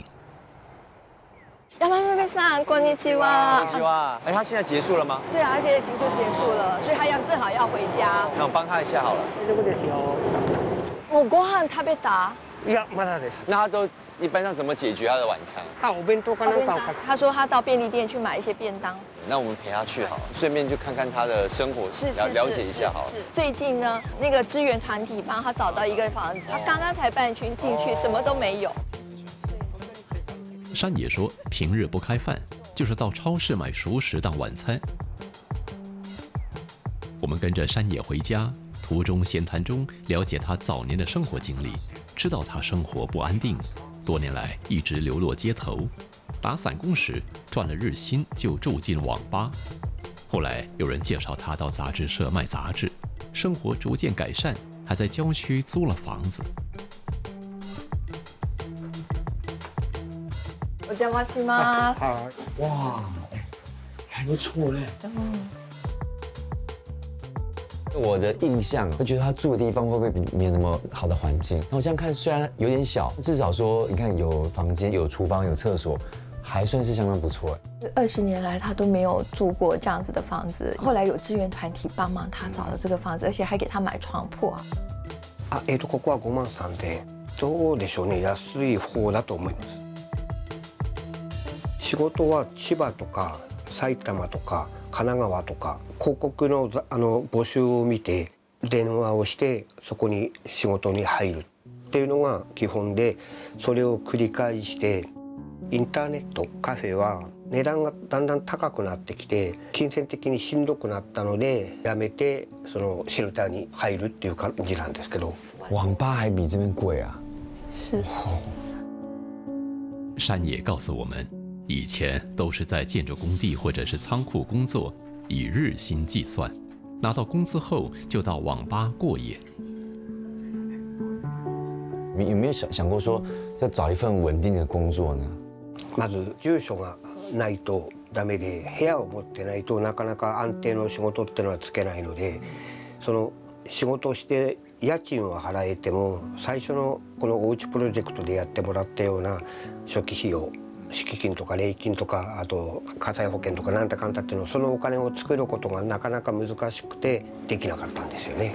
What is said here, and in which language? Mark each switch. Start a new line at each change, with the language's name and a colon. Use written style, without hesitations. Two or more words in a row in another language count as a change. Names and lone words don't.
Japanese: 山辺さん、こんにちは。こんにちは。
Chinese: 他现在结束了吗？对啊，而且已经就结束了，所以他正好要回家。那我帮他一下好了。
Japanese: 大丈夫ですよ。もうご飯食べた？いやまだです。
Chinese: 那他都一般上怎么解决他的晚餐？
Japanese: お弁当かなんかを買って。
Chinese: 他说他到便利店去买一些便当。那我们陪他去好了，顺便就看看他的生活，了解一下好了。最近呢，那个支援团体帮他找到一个房子，他刚刚才办群进去，什么都没有。山野说，平日不开饭，就是到超市买熟食当晚餐。我们跟着山野回家，途中闲谈中了解他早年的生活经历，知道他生活不安定，多年来一直流落街头。打散工时赚了日薪就住进网吧，后来有人介绍他到杂志社卖杂志，生活逐渐改善，还在郊区租了房子。
Japanese: お邪魔します。
Chinese: 哇，还不错嘞。我的印象，会觉得他住的地方会不会没有那么好的环境？那我这样看，虽然有点小，至少说你看有房间、有厨房、有厕所，还算是相当不错。 20年来他都没有住过这样子的房子，后来有志愿团体帮忙他找了这个房子，而且还给他买床铺啊。
Japanese: ここは5万3000円。どうでしょうね、安い方だと思います。仕事は千葉とか埼玉とか神奈川とか広告の募集を見て電話をしてそこに仕事に入るっていうのが基本で、それを繰り返してインターネットカフェは値段がだんだん高くなってきて金銭的にしんどくなったのでやめてそのシェルターに入るっていう感じなんですけど。
Chinese: 网吧还比这边贵啊！是。山野告诉我们，以前都是在建筑工地或者是仓库工作，以日薪计算，拿到工资后就到网吧过夜。有没有想过说要找一份稳定的工作呢？
Japanese: まず住所がないとダメで、部屋を持ってないとなかなか安定の仕事っていうのはつけないので、その仕事をして家賃を払えても最初のこのおうちプロジェクトでやってもらったような初期費用、敷金とか礼金とかあと火災保険とかなんだかんだっていうの、そのお金を作ることがなかなか難しくてできなかったんですよね。